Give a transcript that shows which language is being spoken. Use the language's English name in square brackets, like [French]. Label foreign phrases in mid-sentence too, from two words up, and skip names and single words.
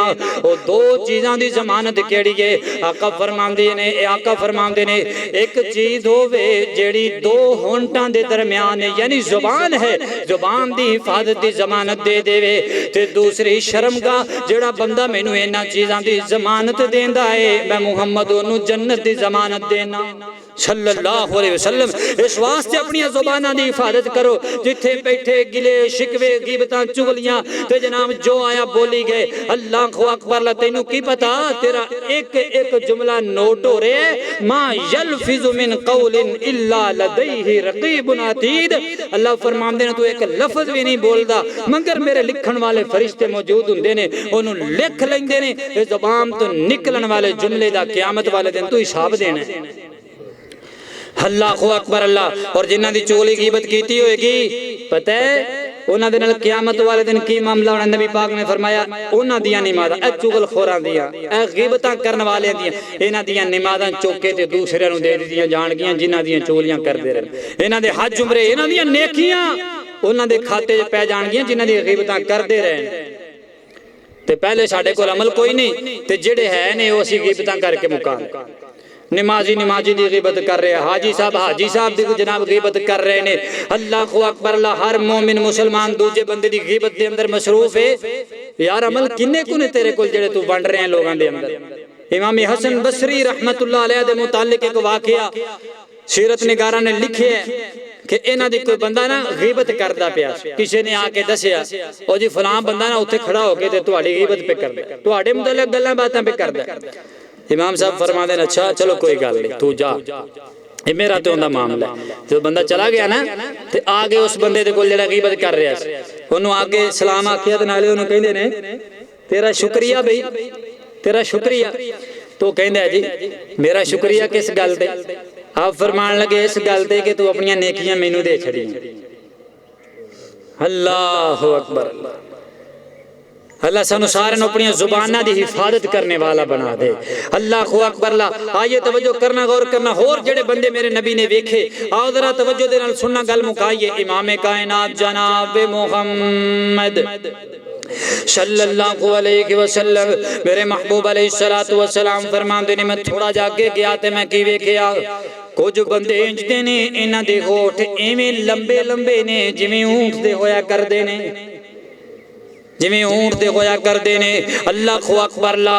[Punjabi] وہ دو چیزاں دی ضمانت کیڑی ہے؟ آقا فرماندے نے اک چیز ہووے جیڑی دو ہونٹھاں دے درمیان یعنی زبان ہے، زبان دی حفاظت دی ضمانت دے دیوے، تے دوسری شرمگاہ جیڑا بندہ مینوں انہاں چیزاں دی ضمانت دیندا ہے، میں محمد اوہنوں جنت دی ضمانت دینا. [Arabic] صلى الله عليه وسلم. [Punjabi] اس واسطے اپنی زباناں دی حفاظت کرو، جتھے بیٹھے گلے شکوے غیبتاں چغلیاں تے جناب جو آیا بولی گئے. [Arabic] الله أكبر [Punjabi] لا تینوں کی پتہ تیرا اک اک جملہ نوٹ ہو رہے ہے. [Arabic] ما يلفظ من قول إلا لديه رقيب عتيد. [Punjabi] اللہ فرماندے نے تو اک لفظ بھی نہیں بولدا مگر میرے لکھن والے فرشتے موجود ہندے نے، اوہنوں لکھ لیندے نے. اس زبان تو نکلن والے جملے دا قیامت والے دن تو حساب دینا ہے. [Arabic] الله أكبر الله. [Punjabi] اور جنہاں دی چغلی غیبت کیتی ہوئےگی پتہ ہے انہاں دے نال قیامت والے دن کی معاملہ ہونا. نبی پاک نے فرمایا انہاں دیاں نمازاں اے چغلخوراں دیاں اے غیبتاں کرن والیاں دیاں انہاں دیاں نمازاں چک کے تے دوسریاں نوں دے دتیاں جانگیاں جنہاں دیاں چغلیاں کردے رہن. انہاں دے حج عمرے انہاں دیاں نیکیاں انہاں دے کھاتے 'چ پے جانگیاں جنہاں دی غیبتاں کردے رہن. تے پہلے ساڈے کول عمل کوئی نہیں تے جیڑے ہے نے او اسیں غیبتاں کرکے مکان. نمازی نمازی دی غیبت کر رہے، حاجی صاحب دی جناب غیبت کر رہے نے. [Arabic] الله أكبر الله. [Punjabi] ہر مومن مسلمان دوجے بندے دی غیبت دے اندر مصروف ہے. یار عمل کنے کنے تیرے کول جیڑے تو ونڈ رہے ہیں لوگاں دے اندر. امام حسن بصری [Arabic] رحمة الله عليه [Punjabi] دے متعلق اک واقعہ سیرت نگاراں نے لکھے ہے کہ انہاں دی کوئی بندہ نا غیبت کردا پیا، کسی نے آکے دسیا او جی فلاں بندہ نا اتھے کھڑا ہوکے تے تہاڈی غیبت پے کردا، تہاڈے متعلق گلاں باتاں پے کردا. [Urdu] امام صاحب فرماتے ہیں اچھا چلو کوئی گل نہیں تو جا، یہ میرا تو ان کا معاملہ ہے. [Punjabi] جو بندہ چلا گیا نا تے اگے اس بندے دے کول جیڑا غیبت کر رہا سی اوہنوں اگے سلام آکھیا تے نالے اوہنوں کہندے نے تیرا شکریہ بئی تیرا شکریہ. تو کہندا ہے جی میرا شکریہ کس گل تے? آپ فرمان لگے اس گل تے کہ تو اپنی نیکیاں مینوں دے چھڈی. [Arabic] الله أكبر. [Punjabi] اللہ سانوں سارے اپنی زباناں کی حفاظت کرنے والا بنا دے. [Arabic] الله أكبر. [Punjabi] آئیے توجہ کرنا غور کرنا۔ ہور جیڑے بندے میرے نبی نے ویکھے آؤ ذرا توجہ دے نال سننا گل مکائیے. امام کائنات جناب محمد [Arabic] صلى الله عليه وسلم [Punjabi] میرے محبوب [Arabic] عليه الصلاة والسلام [Punjabi] فرماندے نے میں تھوڑا جاکے گیا تے میں کی ویکھیا کچھ بندے انجدے نے انہاں دے ہونٹھ ایویں لمبے لمبے نے جویں اونٹھ دے ہویا کردے نے، جویں اونٹھ دے ہویا کردے نے. [Arabic] الله أكبر لا.